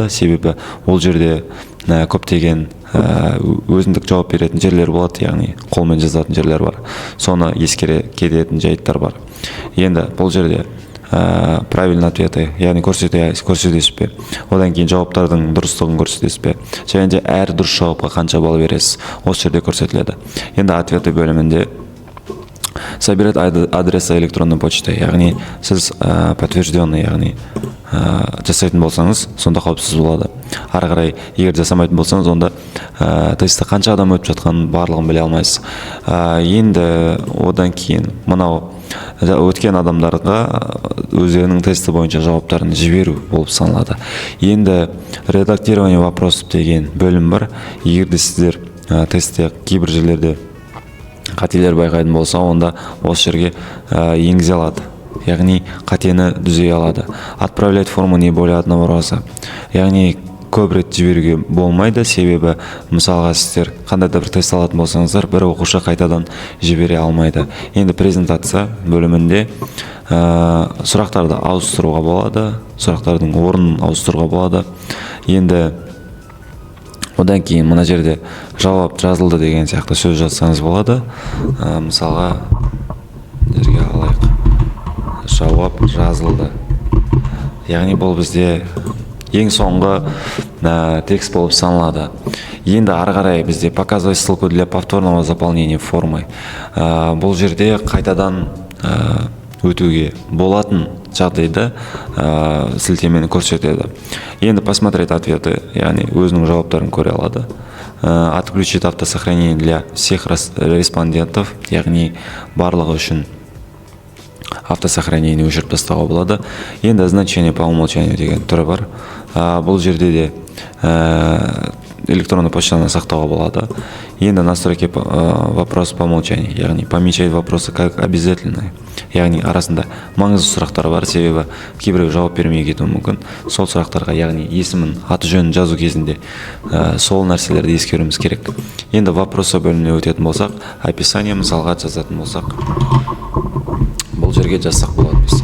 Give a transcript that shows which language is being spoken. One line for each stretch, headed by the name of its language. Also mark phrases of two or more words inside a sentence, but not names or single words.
Kazakh: Себебі ол жерде көптеген өзіндік жауап беретін жерлер болады, яғни қолмен жазатын жерлер бар. Соны ескере кететін жайттар бар. Енді бұл жерде
Russian: правильный ответы,
Kazakh: яғни көрсетесіз бе, одан кейін жауаптардың дұрыстығын көрсетесіз бе, және де әр дұрыс жауапқа қанша балл бересіз, осы жерде көрсетіледі. Енді ответы бөлімінде
Russian: собирать адреса электронной почты,
Kazakh: яғни сіз подтвержденный, яғни жасайтын болсаңыз, сонда қауіпсіз болады. Ары қарай егер жасамайтын болсаңыз, онда тестті қанша адам өтіп жатқанын барлығын біле алмайсыз. Енді одан кейін мынау өткен адамдарға өздерінің тесті бойынша жауаптарын жіберу болып саналады. Енді
Russian: редактирование вопросов
Kazakh: деген бөлім бар. Егер де сіздер тестте кейбір жерлерде қателер байқайтын болса, онда осы жерге енгізе алады. Яғни қатені түзей алады.
Russian: Отправлять форму не более одного раза.
Kazakh: Яғни көп рет жіберуге болмайды, себебі мысалға сіздер қандай да бір тест алатын болсаңыздар, бір оқушы қайтадан жібере алмайды. Енді презентация бөлімінде сұрақтарды ауыстыруға болады, сұрақтардың орнын ауыстыруға болады. Енді одан кейін мына жерде жауап жазылды деген сияқты сөз жазсаңыз болады. Мысалға жерге алайық. Жауап жазылды. Яғни бұл бізде ең соңғы текст болып саналады. Енді ары қарай бізде
Russian: показывай ссылку для повторного заполнения формы.
Kazakh: Бұл жерде қайтадан өтуге болатын жағдайда сілтемені көрсетеді.
Russian: Енді посмотреть ответы,
Kazakh: яғни өзінің жауаптарын көре алады.
Russian: Отключить автосохранение для всех респондентов,
Kazakh: яғни барлығы үшін автосохранение өшіріп тастауға болады. Енді
Russian: значение по умолчанию
Kazakh: деген түрі бар. Бұл жерде де
Russian: электронный почтаны
Kazakh: сақтауға болады. Енді
Russian: настройки вопрос по умолчанию,
Kazakh: яғни
Russian: помечать вопросы как обязательные.
Kazakh: Яғни арасында маңызды сұрақтар бар, себебі кейбіреу жауап бермей кетуі мүмкін. Сол сұрақтарға, яғни есімін, аты жөнін жазу кезінде сол нәрселерді ескеруіміз керек. Енді вопросы бөліміне өтетін болсақ, описание мысалға жазатын болсақ, бұл жерге жазсақ болады біз.